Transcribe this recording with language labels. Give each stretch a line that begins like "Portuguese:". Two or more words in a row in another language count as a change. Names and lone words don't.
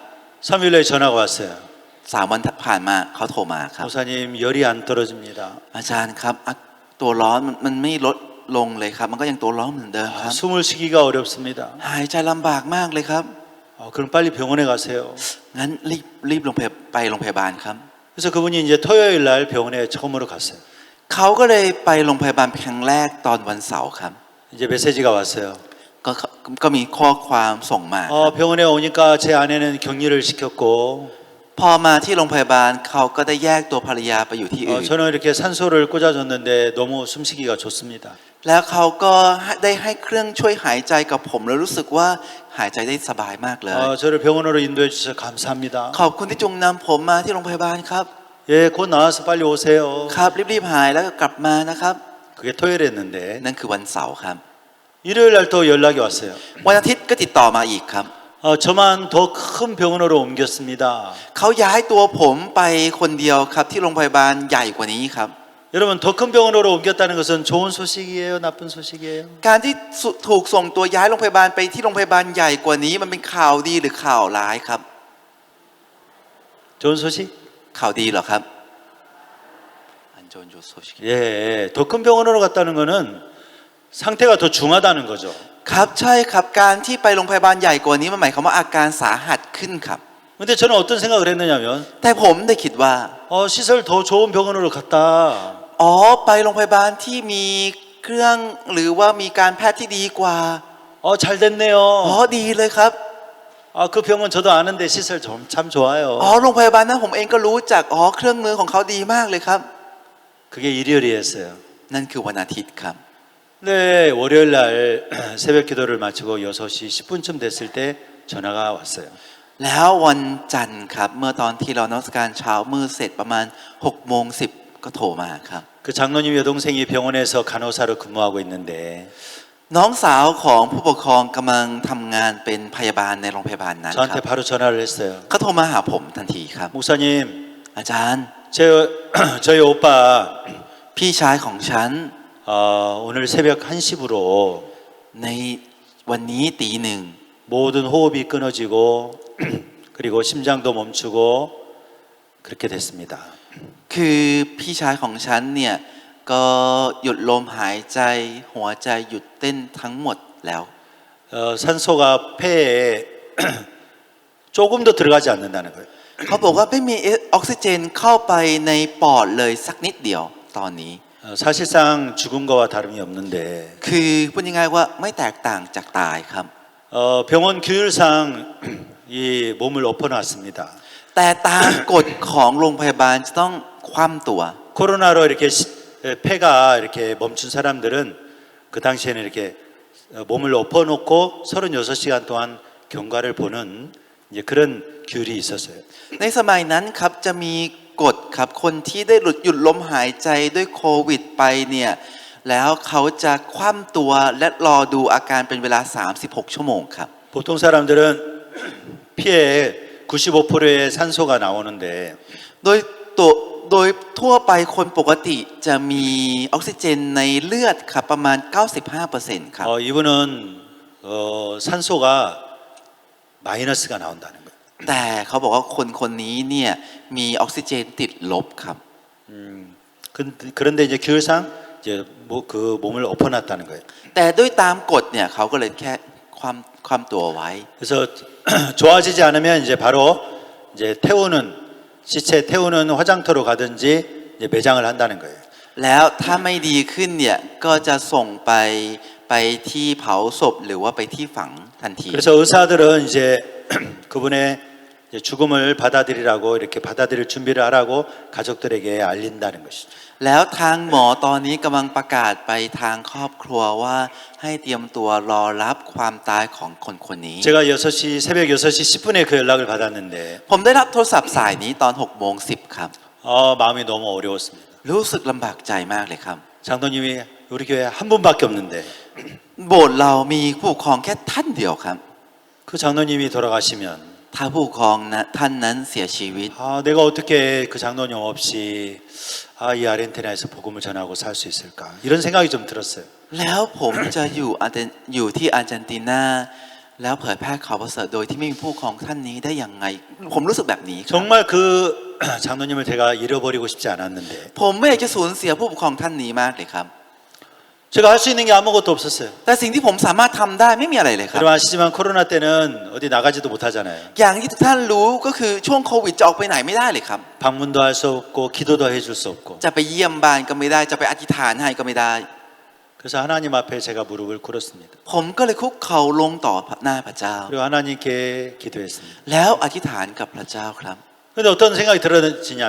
Korean: 3일 후에 전화가 왔어요.
Thai: 3 วันผ่านมาเขาโทรมาครับ
Korean: 목사님 열이 안 떨어집니다.
Thai: อาจารย์ครับตัวร้อนมันไม่ลดลงเลยครับมันก็ยังตัวร้อนเหมือนเดิมครับ
Korean: 숨을 쉬기가 어렵습니다.
Thai: หายใจลำบากมากเลยครับ
Korean: 그럼 빨리 병원에 가세요.
Thai: งั้นรีบไปโรงพยาบาลครับ
Korean: 그래서 그분이 이제 토요일 날 병원에 처음으로 갔어요.
Thai: เขาก็เลยไปโรงพยาบาลครั้งแรกตอนวันเสาร์ครับ
Korean: 이제 메시지가 왔어요.
Thai: ก็มีข้อความส่งมา
Korean: 병원에 오니까 제 아내는 격리를 시켰고
Thai: พอมาที่โรงพยาบาลเขาก็ได้แยกตัวภรรยาไปอยู่ที่อื่น
Korean: 저는 이렇게 산소를 꽂아줬는데 너무 숨쉬기가 좋습니다.
Thai: แล้วเขาก็ได้ให้เครื่องช่วยหายใจกับผมแล้วรู้สึกว่าหายใจได้สบายมากเลย
Korean: 저를 병원으로 인도해 주셔서 감사합니다.
Thai: ขอบคุณที่จุงนำผมมาที่โรงพยาบาลครับ
Korean: 예, 곧 나와서 빨리 오세요.
Thai: ครับรีบหายแล้วก็กลับมานะครับ
Korean: 그게 토요일이었는데
Thai: นั่นคือวันเสาร์ครับ
Korean: 일요일 날 또 연락이 왔어요.
Thai: วันอาทิตย์ก็ติดต่อมาอีกครับ
Korean: 저만 더 큰 병원으로 옮겼습니다.
Thai: เขาย้ายตัวผมไปคนเดียวครับที่โรงพยาบาลใหญ่กว่านี้ครับ
Korean: 여러분 더 큰 병원으로 옮겼다는 것은 좋은 소식이에요, 나쁜 소식이에요?
Thai: การที่ถูกส่งตัวย้ายโรงพยาบาลไปที่โรงพยาบาลใหญ่กว่านี้มันเป็นข่าวดีหรือข่าวร้ายครับ
Korean: 좋은 소식?
Thai: ข่าวดีเหรอครับอันโจนโจโซชิ
Korean: 예, 더 큰 병원으로 갔다는 거는 상태가 더 중하다는 거죠.
Thai: ครับใช่ครับการที่ไปโรงพยาบาลใหญ่กว่านี้มันหมายความว่าอาการสาหัสขึ้นครับ
Korean: 근데 저는 어떤 생각을 했느냐면
Thai: แต่ผมได้คิดว่า
Korean: 시설 더 좋은 병원으로 갔다.
Thai: ไปโรงพยาบาลที่มีเครื่องหรือว่ามีการแพทย์ที่ดีกว่า
Korean: 잘 됐네요.
Thai: ดีเลยครับ
Korean: 그 병원 저도 아는데 시설 참 좋아요.
Thai: โรงพยาบาลนั้นผมเองก็รู้จักเครื่องมือของเขาดีมากเลยครับ
Korean: 그게 일요일이었어요.
Thai: นั่นคือวันอาทิตย์ครับ
Korean: 네, 월요일 날 새벽 기도를 마치고 6시 10분쯤 됐을 때 전화가 왔어요.
Thai: แล้ววันจันทร์ครับเมื่อตอนที่เรานมัสการเช้ามืดเสร็จประมาณ6:10ก็โทรมาครับ
Korean: 그 장로님 여동생이 병원에서 간호사로 근무하고 있는데
Thai: น้องสาวของผู้ปกครองกำลังทำงานเป็นพยาบาลในโรงพยาบาลนั้นค
Korean: 저한테
Thai: รับ
Korean: 바로 전화를 했어요.
Thai: เขาโทรมาหาผมทันทีครับ
Korean: 목사님,
Thai: อาจารย์
Korean: 저희 오빠
Thai: พี่ชายของฉัน
Korean: 오늘 새벽 1시부로
Thai: ในวันนี้ตี 1
Korean: 모든 호흡이 끊어지고 그리고 심장도 멈추고 그렇게 됐습니다.
Thai: คือพี่ชายของฉันเนี่ยก็หยุดลมหายใจหัวใจหยุดเต้นทั้งหมดแล้ว
Korean: 산소가 폐에 조금도 들어가지 않는다는 거예요.
Thai: เขาบอกว่าไม่มีออกซิเจนเข้าไปในปอดเลยสักนิดเดียวตอนนี้
Korean: 사실상 죽은 거와 다름이 없는데
Thai: คือพูดง่ายๆว่าไม่แตกต่างจากตายครับ
Korean: 병원 규율상 이 몸을 엎어놨습니다.
Thai: แต่ตามกฎของโรงพยาบาลจะต้องคว่ำตัว
Korean: 코로나로 이렇게 폐가 이렇게 멈춘 사람들은 그 당시에는 이렇게 몸을 엎어놓고 36시간 동안 경과를 보는 이제 그런 규율이 있었어요.
Thai: ในสมัยนั้นครับจะมีกฎครับคนที่ได้หยุดลมหายใจด้วยโควิดไปเนี่ยแล้วเขาจะคว่ำตัวและรอดูอาการเป็นเวลา36ชั่วโมงครับ
Korean: 보통 사람들은 피에 95%의 산소가 나오는데
Thai: โดยทั่วไปคนปกติจะมีออกซิเจนในเลือดครับประมาณ 95% ครับ
Korean: 이분은 산소가 마이너스가 나온다는 거예요.
Thai: แต่เขาบอกว่าคนนี้เนี่ยมีออกซิเจนติดลบครับ
Korean: 그런데 이제 규율상 이제 그 몸을 엎어놨다는 거예요.
Thai: แต่ด้วยตามกฎเนี่ยเขาก็เลยแค่ความตัวไว้
Korean: 그래서 좋아지지 않으면 이제 바로 이제 시체 태우는 화장터로 가든지 이제 매장을 한다는 거예요.
Thai: แล้วถ้าไม่ดีขึ้นเนี่ยก็จะส่งไปที่เผาศพหรือว่าไปที่ฝังทันที
Korean: 그래서 의사들은 이제 그분의 이제 죽음을 받아들이라고 이렇게 받아들일 준비를 하라고 가족들에게 알린다는 것이죠.
Thai: แล้วทางหมอตอนนี้กำลังประกาศไปทางครอบครัวว่าให้เตรียมตัวรอรับความตายของคนคนนี้
Korean: 제가 6시 새벽 6시 10분에 그 연락을 받았는데
Thai: ผมได้รับโทรศัพท์สายนี้ตอน6 โมง 10ครับ
Korean: 마음이 너무 어려웠습니다.
Thai: รู้สึกลำบากใจมากเลยครับ
Korean: 장로님이 우리 교회 한 분밖에 없는데
Thai: โบสถ์เรามีผู้ปกครองแค่ท่านเดียวครับ
Korean: 그 장로님이 돌아가시면
Thai: ถ้าผู้ปกครองนะท่านนั้นเสียชีวิต
Korean: 내가 어떻게 그 장로님 없이 이 아르헨티나에서 복음을 전하고 살 수 있을까 이런 생각이 좀 들었어요.
Thai: แล้วผมจะอยู่ที่อาร์เจนตินาแล้วเผยแพร่ข่าวประเสริฐโดยที่ไม่มีผู้ปกครองท่านนี้ได้อย่างไง ผมรู้สึกแบบนี้ครับ
Korean: 정말 그 장로님을 제가 잃어버리고 싶지 않았는데
Thai: ผมไม่อยากจะสูญเสียผู้ปกครองท่านนี้มากเลยครับ
Korean: 제가 할 수 있는 게 아무것도 없었어요.
Thai: แต่สิ่งที่ผมสามารถทำได้ไม่มีอะไรเลยครับ
Korean: 여러분 아시지만 코로나 때는 어디 나가지도 못하잖아요.
Thai: อย่างที่ทุกท่านรู้ก็คือช่วงโควิดจะออกไปไหนไม่ได้เลยครับ
Korean: 방문도 할 수 없고 기도도 해줄 수 없고
Thai: จะไปเยี่ยมบ้านก็ไม่ได้จะไปอธิษฐานให้ก็ไม่ได้
Korean: 그래서 하나님 앞에 제가 무릎을 꿇었습니다.
Thai: ผมก็เลยคุกเข่าลงต่อหน้าพระเจ้า
Korean: 그리고 하나님께 기도했습니다.
Thai: แล้วอธิษฐานกับพระเจ้าครับ
Korean: 근데 어떤 생각이 들어지냐면